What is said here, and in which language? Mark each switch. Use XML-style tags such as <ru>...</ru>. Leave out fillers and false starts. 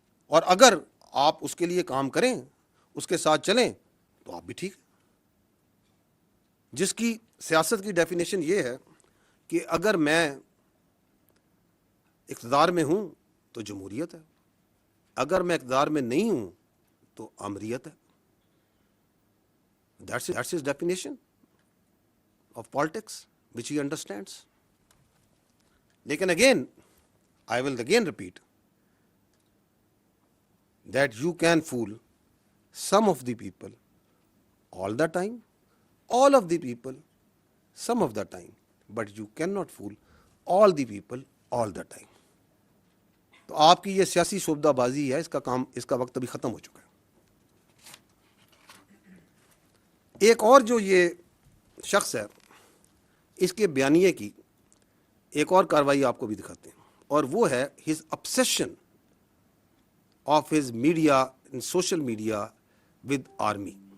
<ur>اور اگر آپ اس کے لیے کام کریں، اس کے ساتھ چلیں، تو آپ بھی ٹھیک ہیں. جس کی سیاست کی ڈیفینیشن یہ ہے کہ اگر میں اقتدار میں ہوں تو جمہوریت ہے، اگر میں اقتدار میں نہیں ہوں تو آمریت ہے.</ur> <en>That's his definition of politics which he understands. لیکن again, I will again repeat that you can fool some of the people all the time, all of the people some of the time, but you cannot fool all the people all the time.</en> <ur>تو آپ کی یہ سیاسی شعبدہ بازی ہے، اس کا وقت ابھی ختم ہو چکا ہے. ایک اور جو یہ شخص ہے، اس کے بیانیے کی ایک اور کاروائی آپ کو بھی دکھاتے ہیں، اور وہ ہے</ur> <en>his obsession of his media and social media with army.</en>